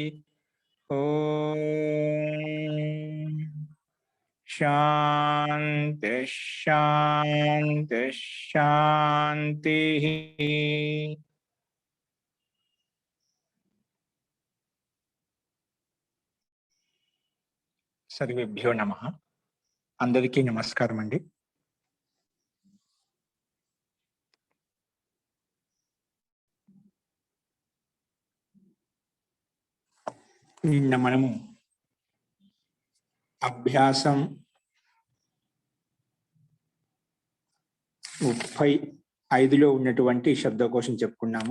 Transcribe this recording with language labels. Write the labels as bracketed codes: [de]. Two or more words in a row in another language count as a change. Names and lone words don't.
[sa] ओम शांति शांति शांति। सर्वेभ्यो नमः। [te] అందరికీ నమస్కారం అండి। నిన్న మనము అభ్యాసం 35లో ఉన్నటువంటి శబ్దకోశం చెప్పుకున్నాము.